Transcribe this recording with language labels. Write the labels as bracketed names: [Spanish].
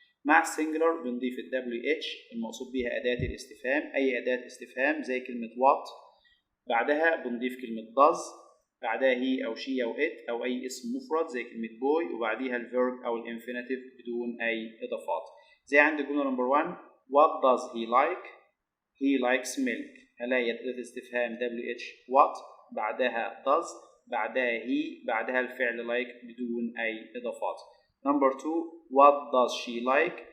[Arabic] مع السنجلر بنضيف ال WH المقصود بيها أداة الاستفهام أي أداة استفهام زي كلمة what. بعدها بنضيف كلمة does بعدها he أو she أو it أو أي اسم مفرد زي كلمة boy وبعديها الفيرب أو الانفينيتيف بدون أي إضافات. زي عند الجملة نمبر 1 [English] what does he like? he likes milk. [Arabic] هلاقي أداة استفهام WH what بعدها does بعدها he بعدها الفعل like بدون أي إضافات. [English] number 2 what does she like?